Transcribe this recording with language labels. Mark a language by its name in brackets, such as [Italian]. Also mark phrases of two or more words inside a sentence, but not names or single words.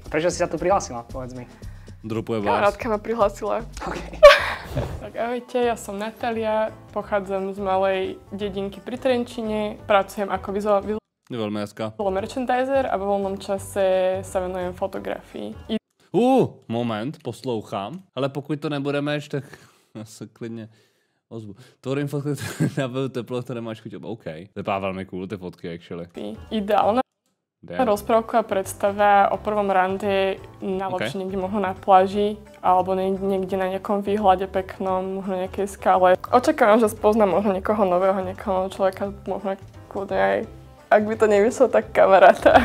[Slovak] Prečo si sa tu prihlásila, povedz mi? Dropuje vás. Kamarátka ma prihlásila. OK. Tak ahojte, ja som Natália, pochádzam z malej dedinky pri Trenčine, pracujem ako [English] visual merchandiser [Slovak] a vo voľnom čase sa venujem fotografii. [Czech] Moment, poslouchám. Ale pokud to nebudeme ještě, tak se klidně ozvu. [Slovak] Tvorím fotky na teplo, které máš chuť. OK. [Czech] Vypadá velmi cool, ty fotky, actually. [Slovak] Ideálna rozprávka predstava o prvom rande najlepšie niekde možno na pláži alebo niekde na nejakom výhľade peknom, možno nejakej skale. Očakávam, že spoznám možno niekoho nového, niekoho človeka, možno kľudne aj, ak by to nevyšlo, tak kamaráta.